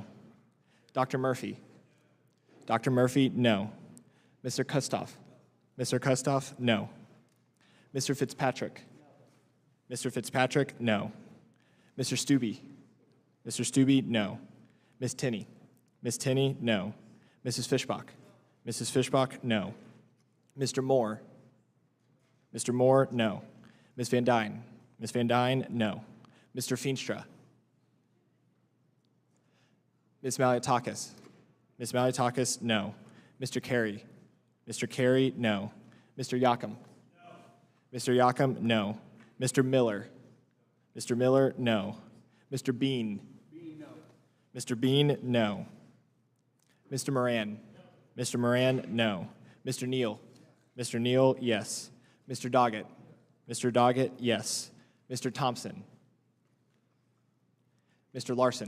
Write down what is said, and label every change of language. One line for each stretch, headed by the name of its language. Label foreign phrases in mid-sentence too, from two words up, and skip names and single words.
English: Dr. Murphy? Dr. Murphy, no. Mr. Kustoff? Mr. Kustoff, no. Mr. Fitzpatrick? Mr. Fitzpatrick, no. Mr. Stubbe? Mr. Stubbe, no. Ms. Tinney? Ms. Tinney, no. Mrs. Fishbach? Mrs. Fishbach, no. Mr. Moore? Mr. Moore, no. Ms. Van Dyne? Ms. Van Dyne, no. Mr. Feenstra? Ms. Malliotakis. Ms. Malliotakis, no. Mr. Carey. Mr. Carey, no. Mr. Yakum. Mr. Yakum, no. Mr. Miller. Mr. Miller, no. Mr. Bean. Mr. Bean, no. Mr. Moran. Mr. Moran, no. Mr. Neal. Mr. Neal, yes. Mr. Doggett. Mr. Doggett, yes. Mr. Thompson. Mr. Larson.